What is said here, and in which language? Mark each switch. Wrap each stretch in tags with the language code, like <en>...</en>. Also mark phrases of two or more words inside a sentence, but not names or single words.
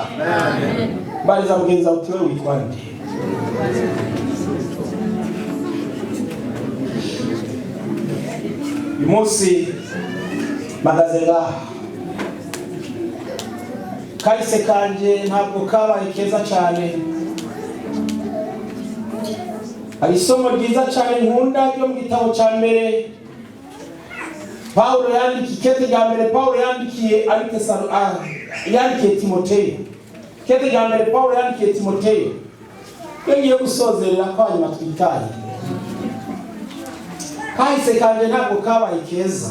<rw>Bariza mugenza uti wewe witwa nde? Uyu munsi magaze ngaha, kahise kanje ntabwo kabaye keza cyane. Hari isomo ryiza cyane nkunda ryo mu gitabo cya mbere Paulo yandikiye, ikete rya mbere Paulo yandikiye yandikiye Timoteyo. Ikete rya mbere Paulo yandikiye Timoteyo. Ngiye gusozerera kwa nyuma twitaye. Kahise kanje ntabwo kabaye keza.</rw>